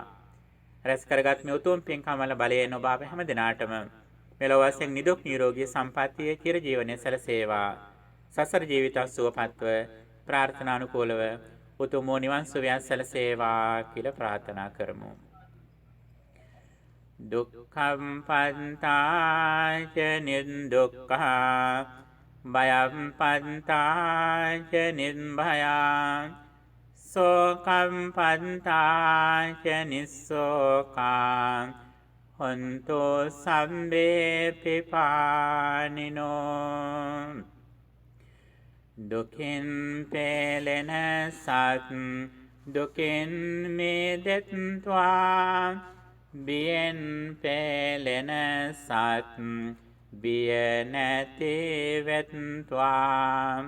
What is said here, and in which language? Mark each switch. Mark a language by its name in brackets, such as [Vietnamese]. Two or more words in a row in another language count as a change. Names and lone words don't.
[Sinhala] රැස් කරගත් මේ උතුම් පින්කම වල බලයෙන් ඔබ අප හැම දිනාටම මෙලොව වශයෙන් නිදුක් නිරෝගී සම්පන්නිය චිර ජීවනයේ සැලසේවා. සසර ජීවිත සුවපත්ව ප්‍රාර්ථනානුකූලව උතුම් නිවන් සුවය සැලසේවා කියලා ප්‍රාර්ථනා කරමු. [Pali] දුක්ඛම් පන්තාච නිදුක්ඛා භයම් පන්තාච නිර්භයා සෝකම් පන්තාච නිස්සෝකා හොන්තු සම්බේ පිපානිනෝ. [Sinhala] දුකින් පෙළෙන සත් දුකින් මිදෙත්වා බියෙන් පෙළෙන සත් බිය නැති වෙත්වා.